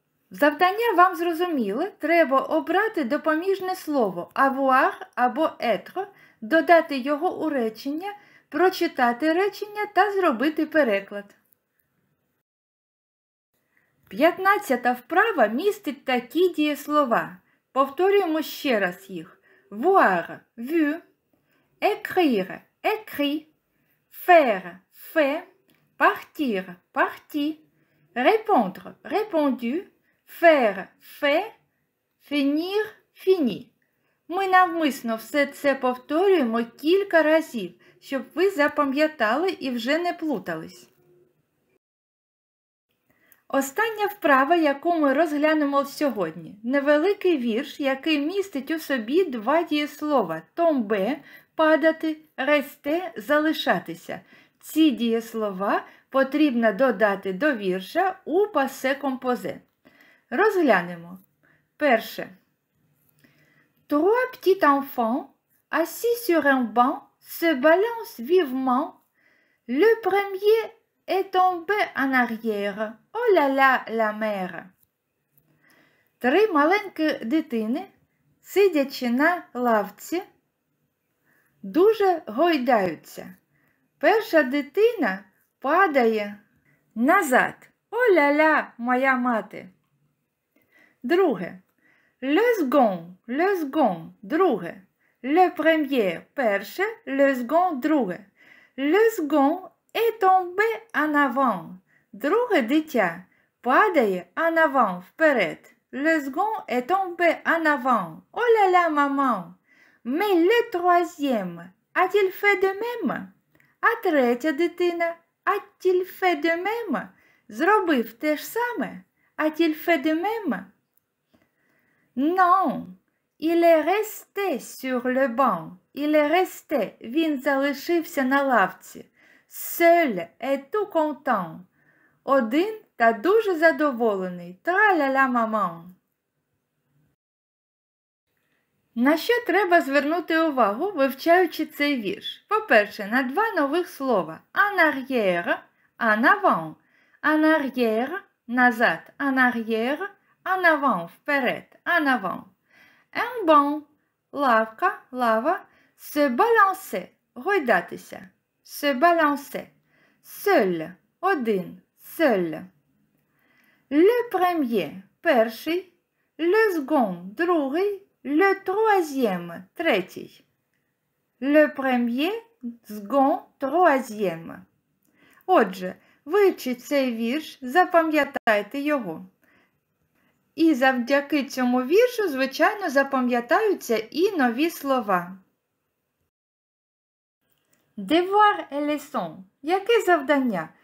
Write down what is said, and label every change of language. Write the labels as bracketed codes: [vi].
[uk] Завдання вам зрозуміле. Треба обрати допоміжне слово avoir або être, додати його у речення, прочитати речення та зробити переклад. 15-та вправа містить такі дієслова. Повторюємо ще раз їх. [fr] Voir, vu, écrire, écrit, faire, fait, partir, parti, répondre, répondu, faire, fait, finir, fini. [uk] Ми навмисно все це повторюємо кілька разів, щоб ви запам'ятали і вже не плутались. Остання вправа, яку ми розглянемо сьогодні. Невеликий вірш, який містить у собі два дієслова tomber – падати, rester – залишатися. Ці дієслова потрібно додати до вірша у пасе композе. Розглянемо. Перше. [fr] Trois petits enfants, assis sur un banc, se balancent vivement. Le premier est tombé en arrière. Oh là là, la mère! [uk] Три маленькі дитини, сидячи на лавці, дуже гойдаються. Перша дитина падає назад. О ля ля, моя мати! Друге. [fr] Le second, друге. Le premier, перше. Le second, друге. Le second est tombé en avant. [uk] Друге дитя падає [fr] en avant, [uk] вперед. [fr] Le second est tombé en avant. Oh là là, maman! Mais le troisième, a-t-il fait de même? [uk] А третя дитина, [fr] a-t-il fait de même? [uk] Зробив те ж саме? [fr] A-t-il fait de même? Non, il est resté sur le banc. Il est resté, [uk] він залишився на лавці. [fr] Seul est tout content. [uk] Один та дуже задоволений. Тра-ля-ля маман. На що треба звернути увагу, вивчаючи цей вірш? По-перше, на два нових слова. [fr] En arrière, en avant. En arrière, назад. En arrière, en avant, вперед. En avant. Un banc, [uk] лавка, лава. [fr] Se balancer, [uk] гойдатися. [fr] Se balancer. Seul, один. Seul. Le premier, перший. Le second, другий. Le troisième, третій. Le premier, second, troisième. [uk] Отже, вивчіть цей вірш, запам'ятайте його. І завдяки цьому віршу, звичайно, запам'ятаються і нові слова. [fr] Devoir et leçon. [uk] Яке завдання?